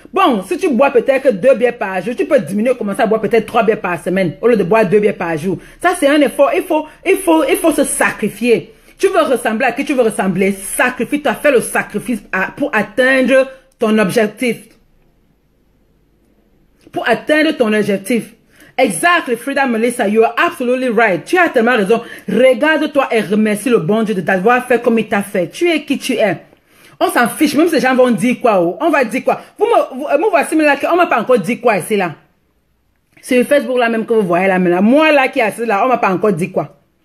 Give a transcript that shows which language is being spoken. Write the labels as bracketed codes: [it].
[fr] Bon, si tu bois peut-être 2 bières par jour, tu peux diminuer, commencer à boire peut-être 3 bières par semaine, au lieu de boire 2 bières par jour. Ça, c'est un effort. Il faut se sacrifier. Tu veux ressembler à qui tu veux ressembler? Sacrifie, tu as fait le sacrifice pour atteindre ton objectif. pour atteindre ton objectif. [en] Exactly, Frida Melissa, you are absolutely right. [fr] Tu as tellement raison. Regarde-toi et remercie le bon Dieu de t'avoir fait comme il t'a fait. Tu es qui tu es. On s'en fiche, même si les gens vont dire quoi. On va dire quoi. Vous me voici là, on m'a pas encore dit quoi ici là. Sur Facebook là même que vous voyez là maintenant. Moi là qui est assis là, on m'a pas encore dit quoi.